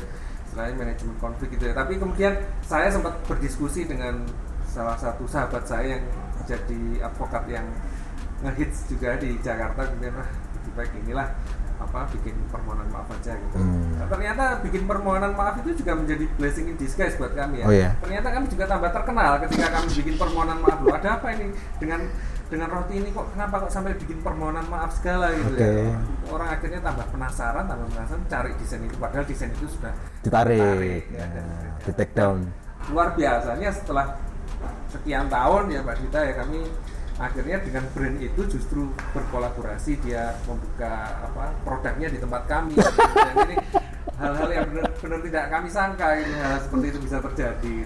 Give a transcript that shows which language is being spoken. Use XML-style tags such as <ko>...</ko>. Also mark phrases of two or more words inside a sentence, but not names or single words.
<id>Selain manajemen konflik gitu ya. Tapi kemudian saya sempat berdiskusi dengan salah satu sahabat saya yang jadi advokat yang ngehits juga di Jakarta, kemudian lebih baik inilah bikin permohonan maaf aja gitu. Nah, ternyata bikin permohonan maaf itu juga menjadi</id> <en>blessing in disguise</en> <id>buat kami ya. Oh, iya. Ternyata kami juga tambah terkenal ketika kami bikin permohonan maaf. Loh, ada apa ini dengan roti ini kenapa kok sampai bikin permohonan maaf segala gitu ya. Orang akhirnya tambah penasaran cari desain itu, padahal desain itu sudah ditarik ya, di</id> <en>take down.</en> <id>Luar biasanya setelah sekian tahun ya Mbak Dita ya, kami akhirnya dengan brand itu justru berkolaborasi, dia membuka produknya di tempat kami. Dan ini hal-hal yang benar tidak kami sangka ini hal seperti itu bisa terjadi gitu.</id>